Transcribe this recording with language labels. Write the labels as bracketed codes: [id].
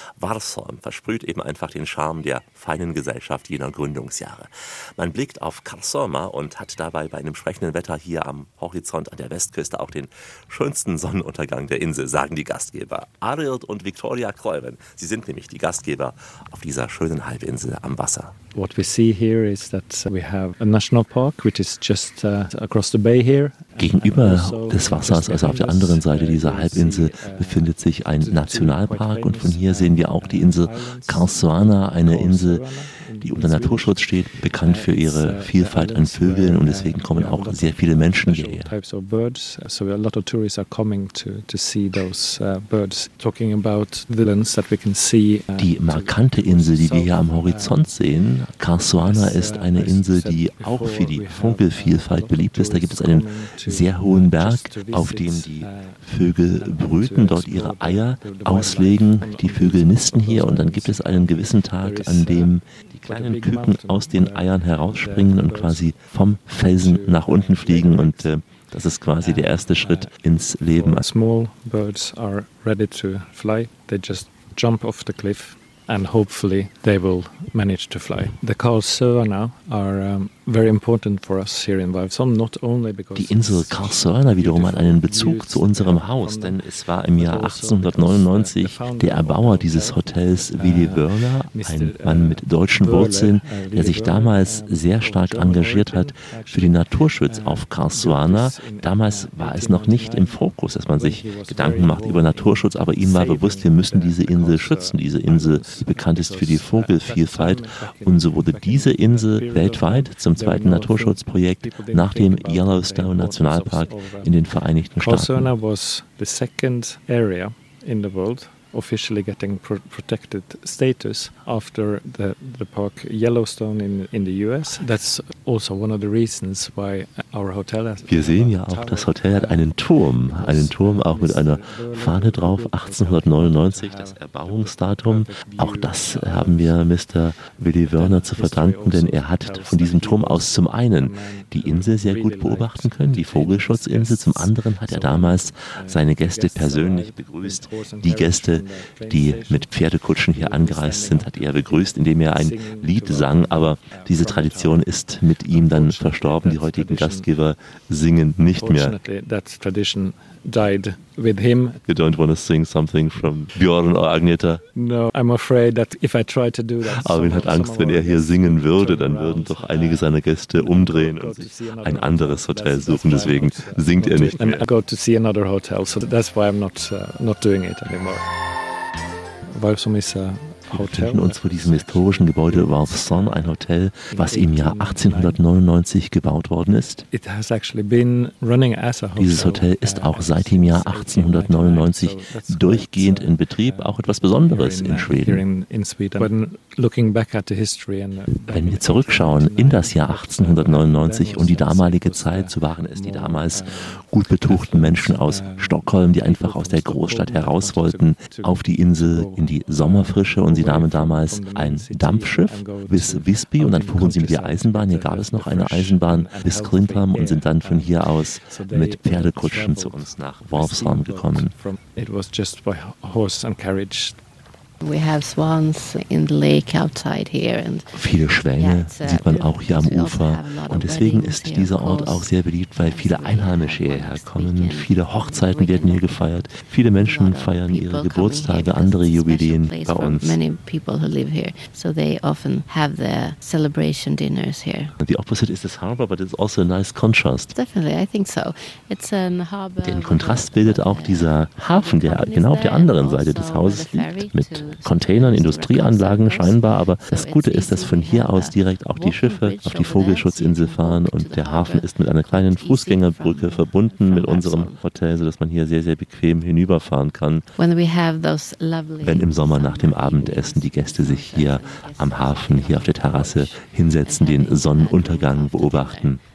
[de] Varsholm versprüht eben einfach den Charme der feinen Gesellschaft jener Gründungsjahre. Man blickt auf Karlsruhe und hat dabei bei einem entsprechenden Wetter hier am Horizont an der Westküste auch den schönsten Sonnenuntergang der Insel, sagen die Gastgeber. Arild und Victoria Kräuven, sie sind nämlich die Gastgeber auf dieser schönen Halbinsel am Wasser. [en] What we see here is that we have a national park, which is just across the bay here. [de] Gegenüber des Wassers, also auf der anderen Seite dieser Halbinsel, befindet sich ein Nationalpark und von hier sehen wir auch die Insel Karlsruhe, eine Insel, die unter Naturschutz steht, bekannt für ihre Vielfalt an Vögeln und deswegen kommen auch sehr viele Menschen hierher. [en] Types of birds, so a lot of tourists are coming to see those birds. Talking about the islands that we can see. [de] Die markante Insel, die wir hier am Horizont sehen, Karlsruhe, ist eine Insel, die auch für die Vogelvielfalt beliebt ist. Da gibt es einen sehr hohen Berg, auf dem die Vögel brüten, dort ihre Eier auslegen. Die Vögel nisten hier und dann gibt es einen gewissen Tag, an dem die kleinen Küken aus den Eiern herausspringen und quasi vom Felsen nach unten fliegen und das ist quasi der erste Schritt ins Leben. [en] Small birds are ready to fly. They just jump off the cliff and hopefully they will manage to fly. The Karlsruhe now are very important for us here in Vivesholm, not only because [de] die Insel Karlsruhe wiederum hat einen Bezug zu unserem Haus, denn es war im Jahr 1899 der Erbauer dieses Hotels, Willy Wörner, ein Mann mit deutschen Wurzeln, der sich damals sehr stark engagiert hat für den Naturschutz auf Karlsruhe. Damals war es noch nicht im Fokus, dass man sich Gedanken macht über Naturschutz, aber ihm war bewusst, wir müssen diese Insel schützen, diese Insel, die bekannt ist für die Vogelvielfalt. Und so wurde diese Insel weltweit zum zweiten Naturschutzprojekt nach dem Yellowstone Nationalpark in den Vereinigten Staaten. [en] Karlsruhe was the second area in the world officially getting protected status after the park Yellowstone in the US. That's also one of the reasons why our hotel has. [de] Wir sehen ja auch, das Hotel hat einen Turm auch mit einer Fahne drauf, 1899, das Erbauungsdatum. Auch das haben wir Mr. Willy Wörner zu verdanken, denn er hat von diesem Turm aus zum einen die Insel sehr gut beobachten können, die Vogelschutzinsel, zum anderen hat er damals seine Gäste persönlich begrüßt, die Gäste, die mit Pferdekutschen hier angereist sind, hat er begrüßt, indem er ein Lied sang. Aber diese Tradition ist mit ihm dann verstorben. Die heutigen Gastgeber singen nicht mehr. [en] Died with him. You don't want to sing something from Björn or Agneta? No, I'm afraid that if I try to do that. [de] Arvin hat Angst, wenn er hier singen würde, dann würden doch einige seiner Gäste umdrehen und ein anderes Hotel suchen. Deswegen singt er nicht. [en] I go to see another hotel, so that's why I'm not doing it anymore. Vivesholm is a [de] Wir befinden uns vor diesem historischen Gebäude Wolfson, ein Hotel, was im Jahr 1899 gebaut worden ist. Dieses Hotel ist auch seit dem Jahr 1899 durchgehend in Betrieb, auch etwas Besonderes in Schweden. Wenn wir zurückschauen in das Jahr 1899 und die damalige Zeit, so waren es die damals gut betuchten Menschen aus Stockholm, die einfach aus der Großstadt heraus wollten, auf die Insel, in die Sommerfrische, und sie nahmen damals ein Dampfschiff bis Visby und dann fuhren sie mit der Eisenbahn, hier gab es noch eine Eisenbahn, bis Klintham und sind dann von hier aus mit Pferdekutschen zu uns nach Wolfsheim gekommen. [en] We have swans in the lake outside here and [de] viele Schwäne sieht man auch hier am Ufer. Und deswegen ist dieser Ort auch sehr beliebt, weil viele Einheimische hierher kommen. Viele Hochzeiten werden hier gefeiert. Viele Menschen feiern ihre Geburtstage, andere Jubiläen bei uns. [en] Many people who live here, so they often have their celebration dinners here. The opposite is this harbor, but it's also a nice contrast. Definitely, I think so. It's a harbor. [de] Den Kontrast bildet auch dieser Hafen, der genau auf der anderen Seite des Hauses liegt, mit Containern, Industrieanlagen scheinbar, aber das Gute ist, dass von hier aus direkt auch die Schiffe auf die Vogelschutzinsel fahren und der Hafen ist mit einer kleinen Fußgängerbrücke verbunden mit unserem Hotel, sodass man hier sehr, sehr bequem hinüberfahren kann, wenn im Sommer nach dem Abendessen die Gäste sich hier am Hafen, hier auf der Terrasse hinsetzen, den Sonnenuntergang beobachten.